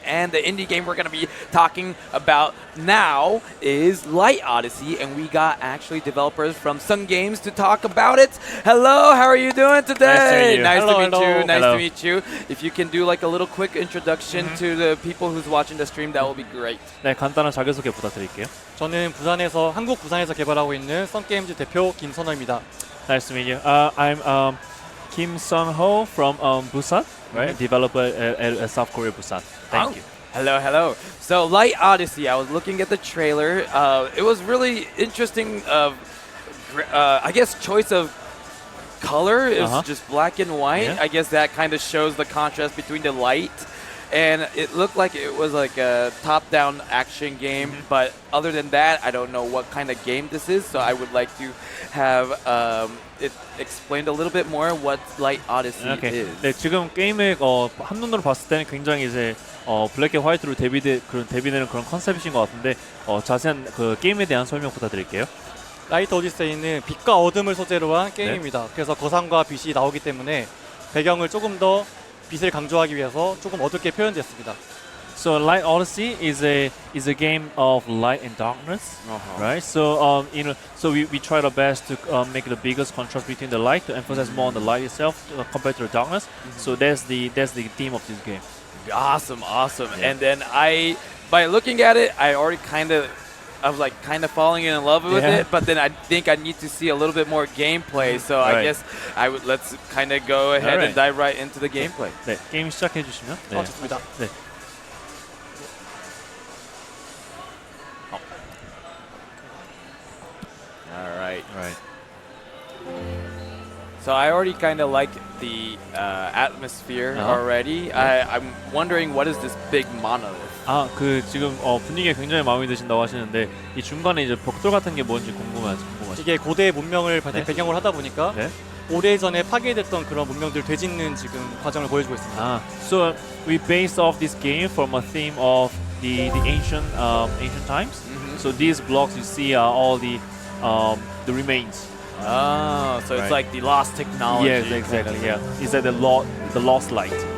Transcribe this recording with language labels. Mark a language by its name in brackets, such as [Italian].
[English] And the indie game we're going to be talking about now is Light Odyssey. And we got actually developers from Sun Games to talk about it. Hello, how are you doing today? Nice to meet you. Nice to meet you. If you can do like a little quick introduction to the people who's watching the stream, that will be great. [Korean] 네, 간단한 자기소개 부탁드릴게요. 저는 한국 부산에서 개발하고 있는 썬게임즈 대표 김선호입니다. [English] Nice to meet you. I'm Kim Sun-ho from Busan, right? Developer at South Korea, Busan. Thank you. Hello. So Light Odyssey, I was looking at the trailer. It was really interesting. I guess choice of color is just black and white. Yeah. I guess that kind of shows the contrast between the light. And it looked like it was like a top-down action game, but other than that, I don't know what kind of game this is. So I would like to have it explained a little bit more what Light Odyssey is. [Korean] 네, 지금 게임을 한눈으로 봤을 때는 굉장히 이제 블랙 앤 화이트로 대비되는 그런 컨셉이신 것 같은데 자세한 그 게임에 대한 설명 부탁드릴게요. 라이트 오디세이는 빛과 어둠을 소재로 한 게임입니다. 그래서 거상과 빛이 나오기 때문에 배경을 조금 더 빛을 강조하기 위해서 조금 어둡게 표현됐습니다. [English] So Light Odyssey is a game of light and darkness, right? So so we tried our best to make the biggest contrast between the light to emphasize more on the light itself compared to the darkness. So that's the theme of this game. Awesome. Yeah. And then by looking at it, I was kind of falling in love with it, but then I think I need to see a little bit more gameplay. So I guess let's kind of go ahead and dive right into the gameplay. [Korean] 네, 게임 시작해 주시면. 네. 좋습니다. 네. [English] All right. So I already kind of like the atmosphere already. I'm wondering what is this big monolith? [Korean] 지금 분위기가 굉장히 마음에 드신다고 하시는데 이 중간에 이제 벽돌 같은 게 뭔지 궁금하죠. 이게 고대 문명을 배경으로 하다 보니까 오래전에 파괴됐던 그런 문명들 되짚는 지금 과정을 보여주고 있습니다. [English] So we based off this game from a theme of the ancient times. So these blocks you see are all the remains. Oh, so it's like the lost technology. Yes, exactly. Yeah, it's like the lost light.